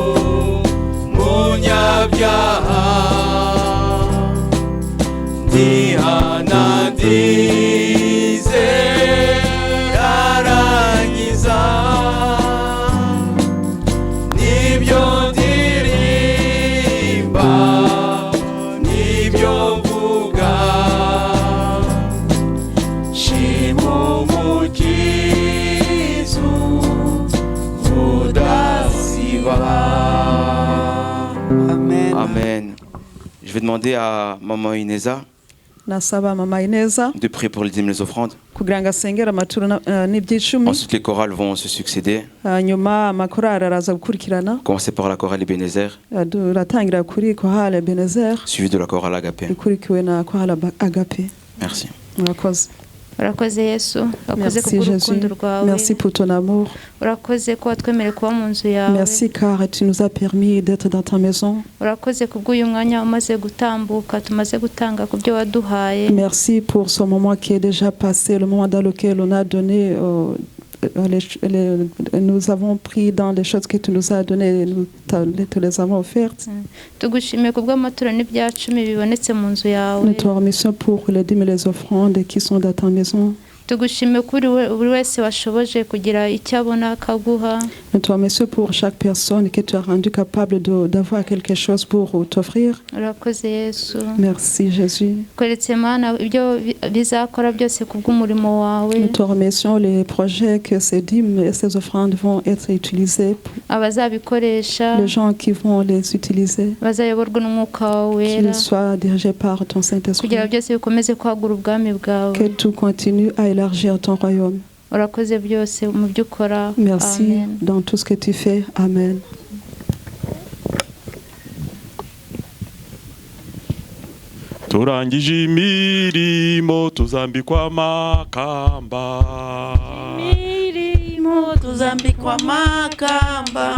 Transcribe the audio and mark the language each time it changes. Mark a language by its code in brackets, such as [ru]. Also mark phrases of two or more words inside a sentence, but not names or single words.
[rw] umunyabyaha, ndihana ndizera arankiza, nibyo ndirimba nibyo mvuga, shima Amen. Amen. [fr] Je vais demander à Maman Ineza [rw] nasaba mama Ineza [fr] de prier pour les dîmes et les offrandes. [rw] kugira ngo asengere amaturo n'ibyicumi. [fr] Ensuite, les chorales vont se succéder. [rw] Hanyuma amakorali araza gukurikirana. [fr] Commencer par la chorale Ebenezer, [rw] turatangira kuri Chorale Ebenezer [fr] suivi de la chorale Agapé. [rw] ikurikiwe na Chorale Agape. [fr] Merci. [rw] Murakoze. urakoze Yesu, urakoze [fr] Merci [rw] kubw'urukundo Jésus, rwawe, [fr] merci pour ton amour, [rw] urakoze ko watwemereye kuba mu nzu yawe, [fr] merci car tu nous as permis d'être dans ta maison, [rw] urakoze kubw'uyu mwanya umaze gutambuka tumaze gutanga ku byo waduhaye, [fr] merci pour ce moment qui est déjà passé, le moment dans lequel on a donné nous avons pris dans les choses que tu nous as données, nous te les avons offertes. [rw] tugushimiye kubw'amaturo n'ibyacumi bibonetse mu nzu yawe, [fr] Nous te remercions pour les dîmes et les offrandes qui sont dans ta maison. [rw] tugushimiye kuri buri wese washoboje kugira icyo abona akaguha. [fr] Nous te remercions pour chaque personne que tu as rendu capable d'avoir quelque chose pour t'offrir. [rw] Urakoze Yesu, [fr] Merci Jésus. [rw] kweretse Mana ibyo bizakora byose kubw'umurimo wawe, [fr] Nous te remercions les projets que ces dîmes et ces offrandes vont être utilisés, [rw] abazabikoresha [fr] les gens qui vont les utiliser, [rw] bazayoborwa n'umwuka wawe wera, [fr] qu'ils soient dirigés par ton Saint-Esprit, [rw] kugira byose bikomeze kwagura ubwami bwawe. [fr] que tout continue à élargir ton royaume. [rw] Urakoze byose mu byo ukora. [fr] Merci Amen. dans tout ce que tu fais. Amen. [rw] turangije imirimo tuzambikwa amakamba, Imirimo tuzambikwa amakamba,